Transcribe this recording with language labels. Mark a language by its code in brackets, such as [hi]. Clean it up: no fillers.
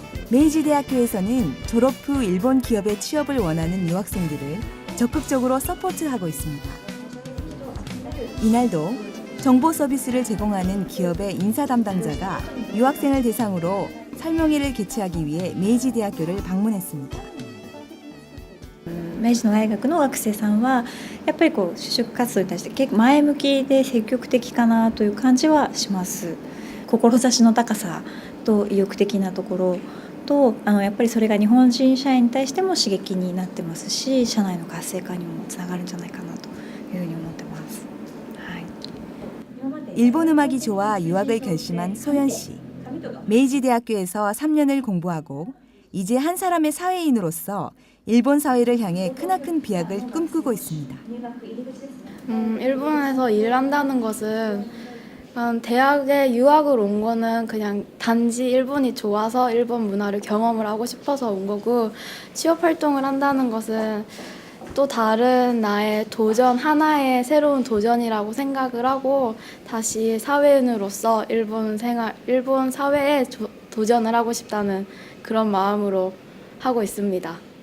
[ko] 메이지 대학교에서는 졸업 후 일본 기업에 취업을 원하는 유학생들을 적극적으로 서포트하고 있습니다. 이날도 정보 서비스를 제공하는 기업의 인사 담당자가 유학생을 대상으로 설명회를 개최하기 위해 메이지 대학교를 방문했습니다. [ja] 明治の大学の学生さんはやっぱり就職活動に対して結構前向きで積極的かなという感じはします。志の高さと意欲的なところとやっぱりそれが日本人社員に対しても刺激になってますし、社内の活性化にもつながるんじゃないかなというふうに思ってます。はい。 [ko] 일본 음악이 좋아 유학을 결심한 소연 씨. 메이지 대학교에서 3년을 공부하고 이제 한 사람의 사회인으로서 일본 사회를 향해 크나큰 비약을 꿈꾸고 있습니다. 일본에서 일을 한다는 것은 대학에 유학을 온 거는 그냥 단지 일본이 좋아서 일본 문화를 경험을 하고 싶어서 온 거고, 취업 활동을 한다는 것은 또 다른 나의 도전, 하나의 새로운 도전이라고 생각을 하고 다시 사회인으로서 일본 사회에 도전을 하고 싶다는 그런 마음으로 하고 있습니다.